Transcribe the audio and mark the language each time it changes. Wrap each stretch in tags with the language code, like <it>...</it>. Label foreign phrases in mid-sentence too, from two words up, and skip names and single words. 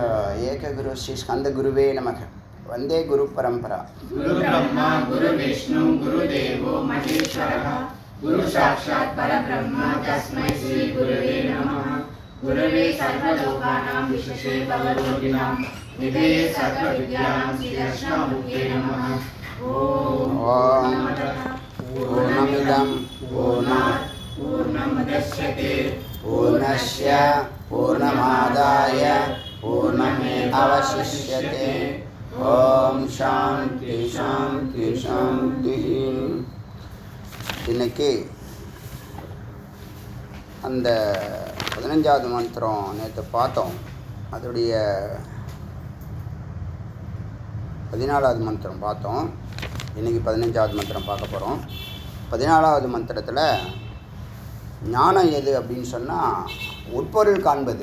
<sa>एकगुरु श्री स्कन्द गुरवे नमः वन्दे गुरु परम्परा. गुरु ब्रह्मा गुरु विष्णु गुरु देवो महेश्वरः गुरु साक्षात् परब्रह्म तस्मै श्री गुरवे नमः. गुरवे सर्वलोकानां विशेषे भवरोगिणाम् निधये सर्वविद्यानां श्रीदक्षिणामूर्तये नमः. ஓம் पूर्णमिदं पूर्णात् பூர்ணமுதச்யதே पूर्णस्य पूर्णमादाय पूर्णमेवावशिष्यते. ॐ शान्ति शान्ति शान्ति.</sa> <ta>இன்னைக்கு அந்த 15வது மந்திரம் நேற்று பார்த்தோம். அதோடைய 14வது மந்திரம் பார்த்தோம். இன்றைக்கி 15வது மந்திரம் பார்க்க போகிறோம். 14வது மந்திரத்தில் ஞானம் எது அப்படின்னு சொன்னால் உட்பொருள் காண்பது.</ta>